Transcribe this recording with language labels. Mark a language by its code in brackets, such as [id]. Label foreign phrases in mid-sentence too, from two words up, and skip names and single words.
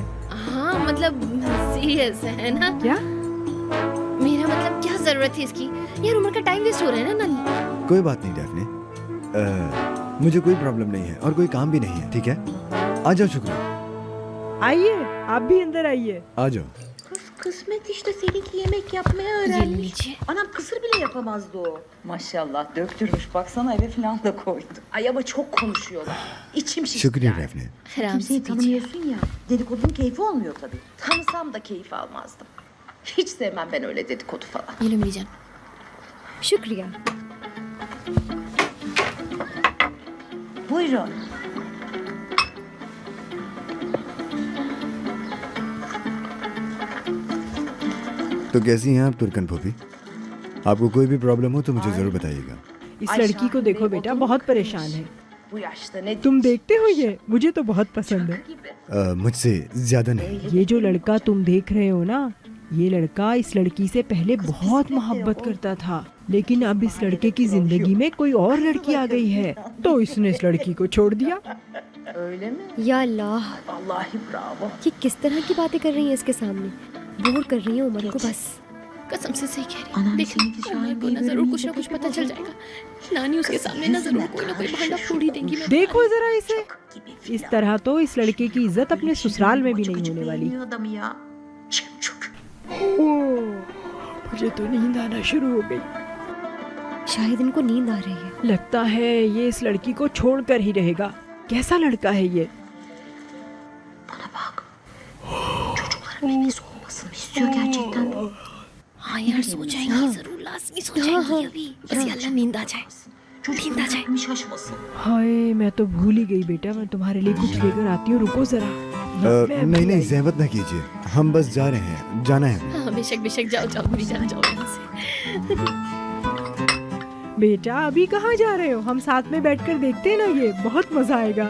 [hi] हाँ मतलब सीरियस है ना? क्या? मेरा मतलब क्या जरूरत है इसकी? यार उमर का [en] time waste [hi] हो रहा है ना नानी। कोई बात नहीं डेफने, मुझे कोई प्रॉब्लम नहीं है और कोई काम भी नहीं है। ठीक है, आ जाओ। शुक्रिया। आइए, आप भी अंदर आइए। आ जाओ। [tr] Kısmet işte seninki yemek yapmayı [hi] ये [tr] öğrenmiş. [hi] लीजिए। [tr] Anam kısır bile yapamazdı o. Maşallah döktürmüş, baksana eve falan da koydu. Ay ama çok konuşuyorlar. İçim şişti [hi] शुक्रिया [tr] yani. [hi] डेफने। आराम से [tr] Kimseyi [hi] पीजिए। [tr] tanımıyorsun ya. Dedikodunun keyfi olmuyor tabii. Tanısam da keyif almazdım. Hiç sevmem ben öyle dedikodu falan. [hi] ये लो मेरी जान। शुक्रिया। [tr] Buyurun. [hi] तो कैसी हैं आप तुर्कन भूपी? आपको कोई भी प्रॉब्लम हो तो मुझे जरूर बताइएगा। इस लड़की को देखो बेटा, बहुत परेशान है। [tr] Bu yaşta ne [hi] तुम देखते हो ये? मुझे तो बहुत पसंद है। [tr] gibi. [hi] मुझसे ज्यादा नहीं। ये जो लड़का तुम देख रहे हो ना, ये लड़का इस लड़की से पहले बहुत मोहब्बत करता था, लेकिन अब इस लड़के की जिंदगी में कोई और लड़की आ गई है, तो इसने इस लड़की को छोड़ दिया। [tr] Öyle mi? [hi] या अल्लाह, [tr] Vallahi bravo. [hi] ये किस तरह की बातें कर रही हैं इसके सामने? बोर कर रही है उमर को बस। कसम से सही कह रही अनाम है। देख सही थी, उमर को शायद ना ये जरूर मेरे कुछ ना मुझे कुछ पता बहुत चल जाएगा। नानी उसके सामने ना जरूर कोई ना कोई भांडा फोड़ ही देंगी। मैं देखो जरा इसे, [tr] Gibi [hi] इस तरह तो इस लड़के की इज्जत अपने ससुराल में भी नहीं होने वाली। [tr] beğeniyor adamı ya. Çemçük. [hi] मुझे तो नींद आना शुरू हो गई। शायद इनको नींद आ रही है। लगता है ये इस लड़की को छोड़कर ही रहेगा। कैसा लड़का है ये? [tr] Bana bak. Çocukların bebeği olmasını istiyor gerçekten. [hi] हाँ यार सो जाएंगी जरूर, लाजमी सो जाएंगी अभी। बस ये अल्लाह नींद आ जाए। [tr] Çocukların bebeği şaşmasın. [hi] हाय, मैं तो भूल ही गई बेटा, मैं तुम्हारे लिए कुछ लेकर आती हूँ, रुको जरा। नहीं नहीं, जहमत ना कीजिए, हम बस जा रहे हैं, जाना है। हाँ बेशक बेशक, जाओ जाओ मेरी जान, जाओ यहाँ से। बेटा अभी कहाँ जा रहे हो? हम साथ में बैठकर देखते हैं ना, ये बहुत मजा आएगा।